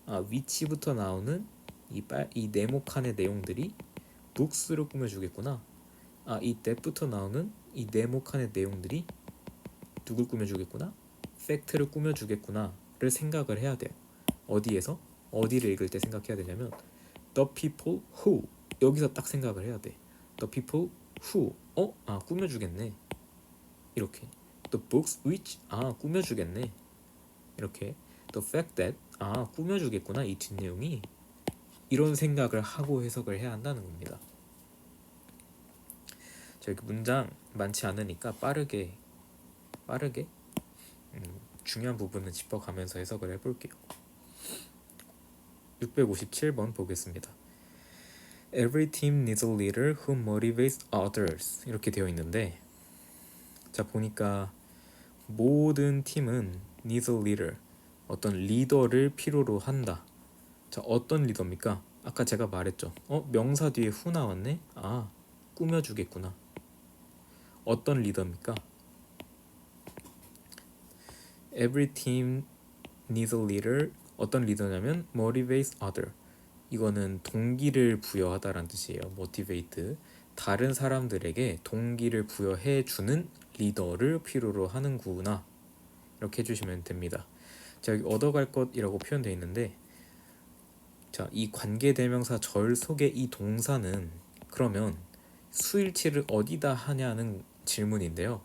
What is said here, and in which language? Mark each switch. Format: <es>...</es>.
<ko>위치부터 나오는 이 네모칸의 내용들이 books로 꾸며주겠구나. 이 that부터 나오는 이 네모칸의 내용들이 누굴 꾸며주겠구나? 팩트를 꾸며주겠구나를 생각을 해야 돼요. 어디를 읽을 때 생각해야 되냐면</ko> <en>the people who</en> <ko>여기서 딱 생각을 해야 돼.</ko> <en>the people who</en> <ko>꾸며주겠네. 이렇게</ko> <en>the books which</en> <ko>꾸며주겠네. 이렇게</ko> <en>the fact that</en> <ko>꾸며주겠구나 이 뒷내용이 이런 생각을 하고 해석을 해야 한다는 겁니다. 자, 여기 문장 많지 않으니까 빠르게 중요한 부분은 짚어가면서 해석을 해볼게요. 657번 보겠습니다.</ko> <en>Every team needs a leader who motivates others</en> <ko>이렇게 되어 있는데 자 보니까 모든 팀은</ko> <en>needs a leader</en> <ko>어떤 리더를 필요로 한다. 자 어떤 리더입니까? 아까 제가 말했죠. 명사 뒤에 who 나왔네? 꾸며주겠구나. 어떤 리더입니까?</ko> <en>Every team needs a leader</en> <ko>어떤 리더냐면</ko> <en>motivates other</en> <ko>이거는 동기를 부여하다라는 뜻이에요. motivate 다른 사람들에게 동기를 부여해 주는 리더를 필요로 하는구나 이렇게 해주시면 됩니다. 자 여기 얻어갈 것이라고 표현되어 있는데 자 이 관계대명사 절 속의 이 동사는 그러면 수일치를 어디다 하냐는 질문인데요.</ko>